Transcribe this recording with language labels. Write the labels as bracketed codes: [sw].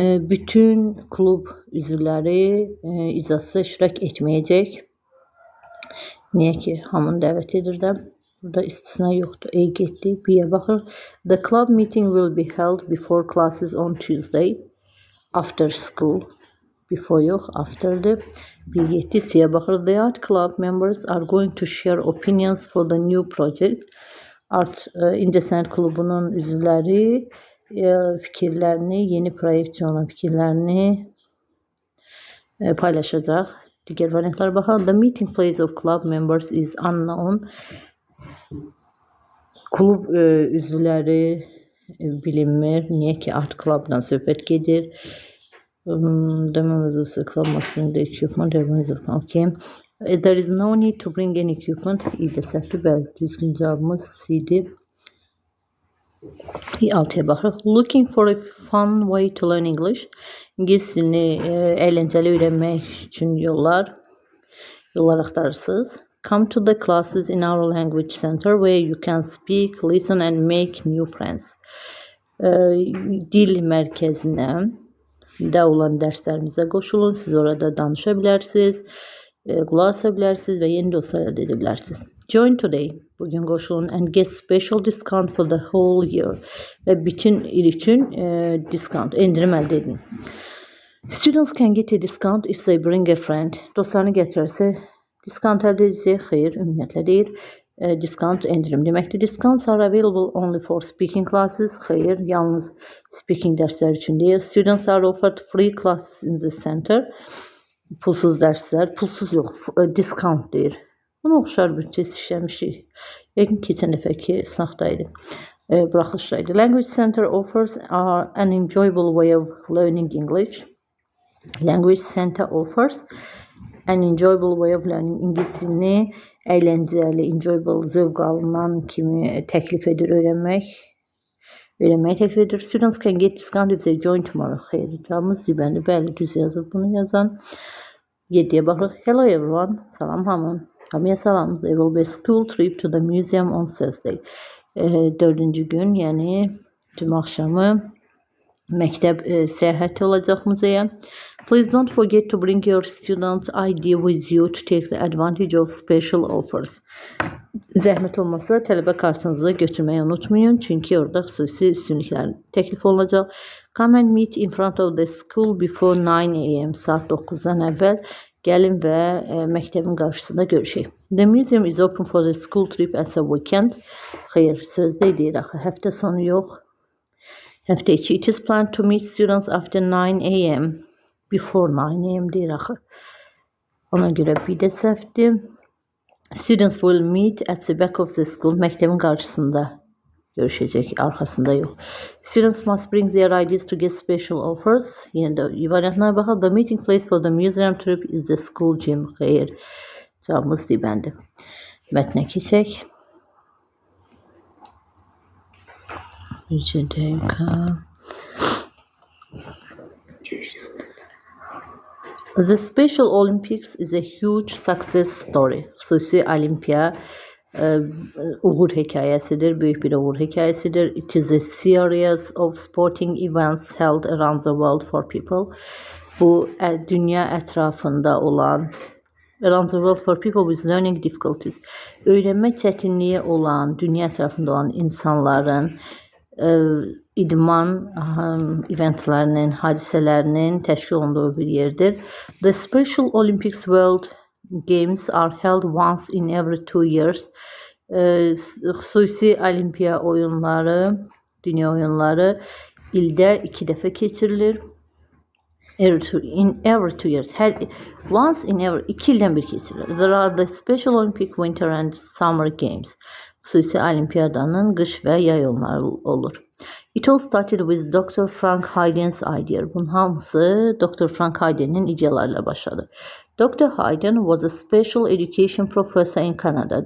[az] Bütün klub üzvləri iclasda iştirak etməyəcək. Niyə ki, hamını dəvət edirəm. Burada istisna yoxdur. Getdi. B-yə baxır. [en] The club meeting will be held before classes on Tuesday. After school. [az] Before yox, after'dır. B-getdi. C-yə baxır. [en] The art club members are going to share opinions for the new project. [az] İncəsənət klubunun üzvləri fikirlərini, yeni proyekt üçün olan fikirlərini paylaşacaq. Digər variantlara baxaq. [en] The meeting place of club members is unknown. [az] Klub üzvləri bilinmir. Niyə ki, art clubdan söhbət gedir. [en] The members of the club must bring the equipment. Okay. There is no need to bring any equipment. [az] İyidə səhvli, bəli, düzgün cavabımız C-dir. 6-ya baxırıq. [en] Looking for a fun way to learn English. [az] İngilis dilini əyləncəli öyrənmək üçün yollar axtarırsınız. [en] Come to the classes in our language center where you can speak, listen and make new friends. [az] Dil mərkəzinə də olan dərslərimizə qoşulun. Siz orada danışa bilərsiniz, qulaq asa bilərsiniz və yeni dostlar əldə edə bilərsiniz. [en] Join today. [az] Bugün qoşulun [en] and get special discount for the whole year. [az] Və bütün il üçün endirim əldə edin. [en] Students can get a discount if they bring a friend. [az] Dostlarını gətirərsə discount əldə edəcək. Xeyr, ümumiyyətlə deyir. Discount endirim deməkdir. [en] Discounts are available only for speaking classes. [az] Xeyr, yalnız speaking dərsləri üçün deyil. [en] Students are offered free classes in the center. [az] Pulsuz dərslər, pulsuz yox, discount deyir. Buna oxşar bir test işləmişik. Yəqin keçən dəfəki sınaqdaydı, buraxılışdaydı. [en] Language Center offers an enjoyable way of learning English. Language Center offers an enjoyable way of learning. [az] İngilis dilini əyləncəli, enjoyable, zövq alınan kimi təklif edir öyrənməyi təklif edir. [en] Students can get discount if they join tomorrow. [az] Xeyr, cavabımız zibəndir. Bəli, düz yazıb bunu yazan. 7-yə baxırıq. [en] Hello everyone. [az] Salam hamı. Hamıya salam. [en] There will be a school trip to the museum on Thursday. [az] 4-cü gün, yəni cümə axşamı məktəb səyahəti olacaq muzeyə. [en] Please don't forget to bring your student ID with you to take the advantage of special offers. [az] Zəhmət olmasa tələbə kartınızı götürməyi unutmayın, çünki orada xüsusi üstünlüklər təklif olunacaq. [en] Come and meet in front of the school before 9 a.m. [az] Saat 9-dan əvvəl gəlin və məktəbin qarşısında görüşək. [en] The museum is open for the school trip at the weekend. [az] Xeyr, sözdə deyir axı, həftə sonu yox. Həftə içi. [en] It is planned to meet students after 9 a.m. Before 9 a.m. [az] deyir axı. Ona görə bir də səhvdir. [en] Students will meet at the back of the school. [az] Məktəbin qarşısında görüşəcək, arxasında yox. [en] Students must bring their IDs to get special offers. [az] Yenə də variantlara baxaq. [en] The meeting place for the museum trip is the school gym. [az] Xeyr, cavabımız D-bəndir. Mətnə keçək. Bir dəqiqə. [en] The Special Olympics is a huge success story. [az] Xüsusi Olimpiya uğur hekayəsidir, böyük bir uğur hekayəsidir. [en] It is a series of sporting events held around the world for people. [az] Bu dünya ətrafında olan, [en] around the world for people with learning difficulties. [az] Öyrənmə çətinliyi olan, dünya ətrafında olan insanların idman eventlərinin, hadisələrinin təşkil olunduğu bir yerdir. [en] The Special Olympics World Games are held once in every 2 years. [az] Xüsusi olimpiya oyunları, dünya oyunları ildə 2 dəfə keçirilir. [en] In every 2 years. Once in every 2 [az] ildən bir keçirilir. [en] There are the Special Olympic Winter and Summer Games. [az] Xüsusi olimpiyadanın qış və yay oyunları olur. [en] It all started with Dr. Frank Hayden's idea. [az] Bunun hamısı Dr. Frank Hayden'in ideyalarıyla başladı. [en] Dr. Hayden was a special education professor in Canada.